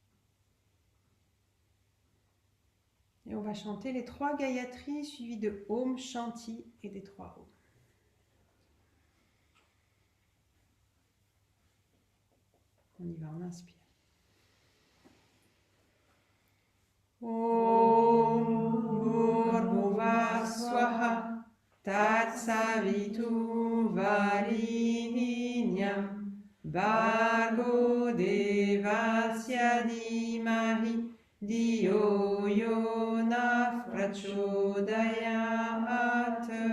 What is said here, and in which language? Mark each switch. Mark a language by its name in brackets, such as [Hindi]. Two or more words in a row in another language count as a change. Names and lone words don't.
[French] Et on va chanter les 3 Gayatri suivis de Om Shanti et des 3 Om. On y va, on inspire. [Sanskrit] ॐ भूर्भुवः स्वाहा तत्सवितु वरेण्यं भर्गो देवस्य धीमहि धियो योनः प्रचोदयात्.